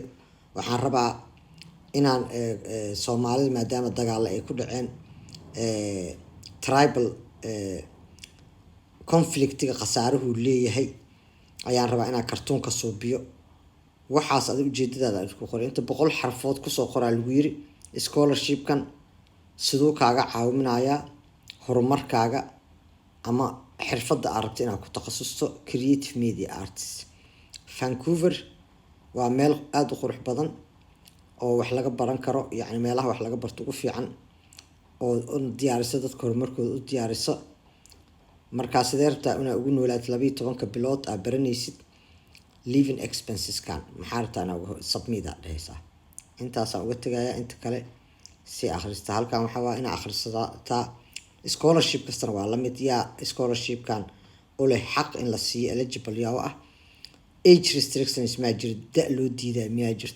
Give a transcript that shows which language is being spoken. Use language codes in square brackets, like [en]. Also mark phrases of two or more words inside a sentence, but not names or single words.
[so] waxaan rabaa inaan Soomaalida maadaama dagaal ay ku dhaceen [en] tribal conflictiga [so] khasaaruhu leeyahay ayaan rabaa inaan kartuunka suubiyo. waxaas aad ujeedadaada isku qoray inta 100 xarfood kusoo qoraa lagu yiri scholarshipkan sidoo kaaga caawinaya horumarkaaga ama xirfadda aad rabto inaad ku takhasusto [en] creative media arts. [so] Vancouver waa meel aad u qurux badan oo wax laga baran karo, yacni meelaha wax laga barto ugu fiican oo diyaarisa dadka horumarkooda u diyaarisa. markaa sidee rabtaa inaa ugu noolaad 12 bilood aad baranaysid [en] living expenses [so] kan maxaa rabtaa inaa submit dhehaysaa. intaasaan uga tegayaa, inta kale si akhrista. halkan waxaa waa inaa akhrisataa scholarship kastana waa lamid. yaa scholarship kan u leh xaq in la siiyo eligible yaa ah. [en] age restrictions [so] ma jiro, da loo diidaa miyaa jirto.